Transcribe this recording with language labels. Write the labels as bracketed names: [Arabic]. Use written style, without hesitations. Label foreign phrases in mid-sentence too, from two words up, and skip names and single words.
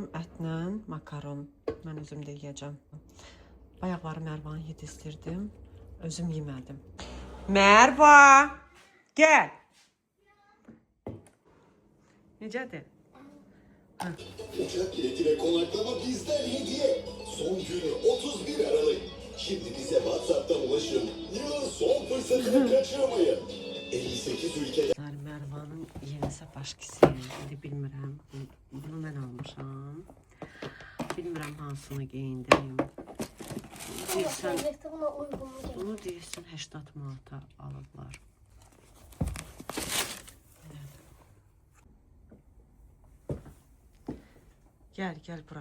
[Azerbaijani] Ətlə makaron. Mən özüm də yeyəcəm. Bayaqları Mərvanı yedizdirdim. Özüm yemədim. Mərva! Gəl! Necədir? [Turkish] Uçak bileti ve konaklama bizden hediye. Son günü 31 Aralık. Şimdi bize WhatsApp'tan ulaşın. Yılın son fırsatını kaçırmayın. 58 ülkeden [Azerbaijani] Mərvanın yenisi başqası. İndi bilmirəm. Bunu mən almışam. Bilmirəm hansını geyindim. Deyirsən, [Turkish] Buna uygun mu? [Azerbaijani] bunu deyirsən 80 manata alıblar. Gəl, gəl bura.